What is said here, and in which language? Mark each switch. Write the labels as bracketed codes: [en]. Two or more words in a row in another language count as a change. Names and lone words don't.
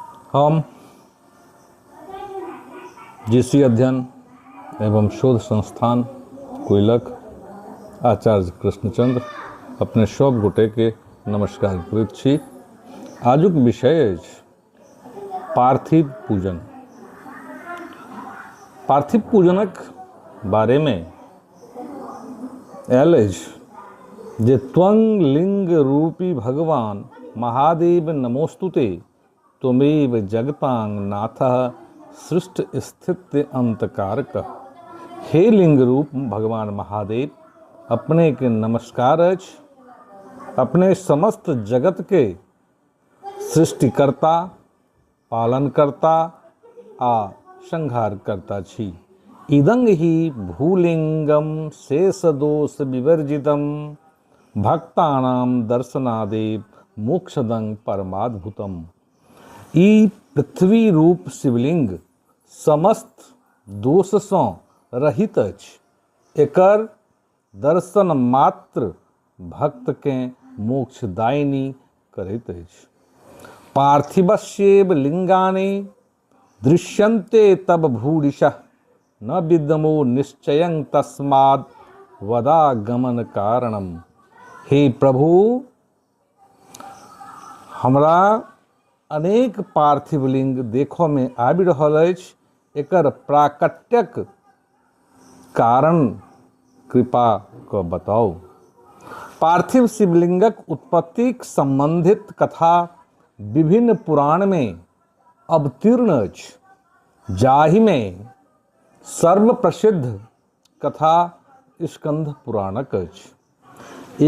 [mai] हम जीसी अध्ययन एवं शोध संस्थान कोयलक आचार्य कृष्णचंद्र अपने सब गोटे के नमस्कार करैत छी। आजुक विषय अछि पार्थिव पूजन। पार्थिव पूजनक बारे में आयल अछि जे [sa] त्वं लिंग रूपी भगवान महादेव नमोस्तुते त्वमेव जगतांग नाथः सृष्ट स्थित अंतकारक। [mai] हे लिंग रूप भगवान महादेव, अपने के नमस्कार अछि। अपने समस्त जगत के सृष्टिकर्ता, पालनकर्ता आ संहारकर्ता छी। [sa] इदं हि भूलिंगम शेषदोष विवर्जितम भक्तानां दर्शनादेव मोक्षदं परमाद्भुतम। [mai] ई पृथ्वी रूप शिवलिंग समस्त दोष सँ रहित अछि। एकर दर्शन मात्र भक्त के मोक्षदायिनी करैत अछि। [sa] पार्थिवस्येव लिंगानि दृश्यन्ते तब भूरिशः न विद्मो निश्चयं तस्माद् वदागमन कारणम। [mai] हे प्रभु, हमरा अनेक पार्थिव लिंग देखो में आबि रहल अछि। एकर प्राकट्यक कारण कृपा क बताउ। पार्थिव शिवलिंगक उत्पत्तिक संबंधित कथा विभिन्न पुराण में अवतीर्ण अछि, जाहि में सर्वप्रसिद्ध कथा स्कंद पुराणक अछि।